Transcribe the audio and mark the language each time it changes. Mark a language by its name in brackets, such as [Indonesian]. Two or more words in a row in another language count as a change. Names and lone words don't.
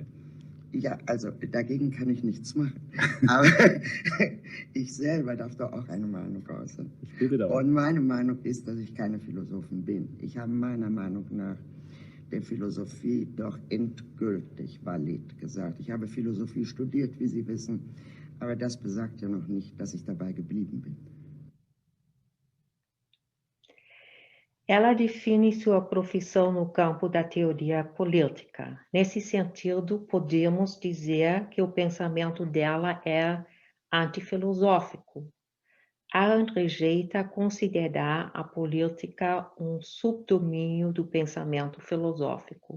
[German] Ja, also dagegen kann ich nichts machen. Aber ich selber darf doch auch eine Meinung äußern. Ich bitte darum. Und meine Meinung ist, dass ich keine Philosophin bin. Ich habe meiner Meinung nach der Philosophie doch endgültig valid gesagt. Ich habe Philosophie studiert, wie Sie wissen, aber das besagt ja noch nicht, dass ich dabei geblieben bin. [Portuguese] Ela define sua profissão no campo da teoria política. Nesse sentido, podemos dizer que o pensamento dela é antifilosófico. Arendt rejeita considerar a política um subdomínio do pensamento filosófico.